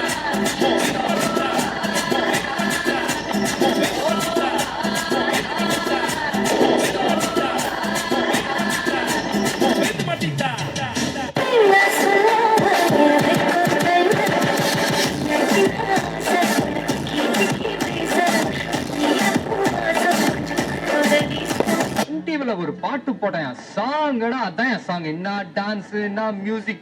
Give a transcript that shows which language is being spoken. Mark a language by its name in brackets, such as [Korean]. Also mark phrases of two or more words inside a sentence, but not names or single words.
[Spanish] Moviendo la manta. Moviendo la manta. Moviendo la manta. Moviendo la manta. Moviendo la manta. [Tamil] டிவில ஒரு பாட்டு போட்டேன் சாங்கடா அதான் என் சாங் என்ன டான்ஸ் என்ன மியூசிக்